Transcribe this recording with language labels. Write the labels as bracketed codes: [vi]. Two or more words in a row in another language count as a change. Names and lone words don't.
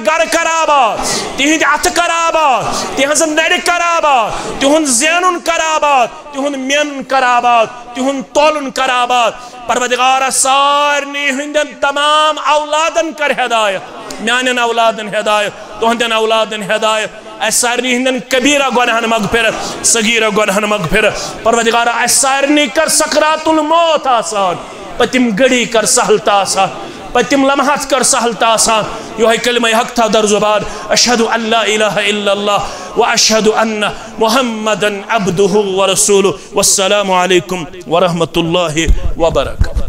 [ks] گر کر آباد تہند اتھ کر آباد تہنز نڑ کر آباد تہند زینن کر آباد تہند مین کر آباد تہند تولن کر آباد پروردگارہ سارنی ہندن تمام اولادن کر ہدایت میانن اولادن ہدایت تہندن اولادن ہدایت اس سارنی ہندن کبیرہ گناہن مغفرت صغیرہ گناہن مغفرت پروردگارہ اس سارنی کر سکرات الموت آسان پتم گڑی کر سہلتا آسان پتم لمحات کر سہلتا آسان یہ کلمہ حق تھا در زبان [ar] اشہد ان لا الہ الا اللہ واشہد ان محمدا عبدہ ورسولہ والسلام علیکم ورحمۃ اللہ وبرکاتہ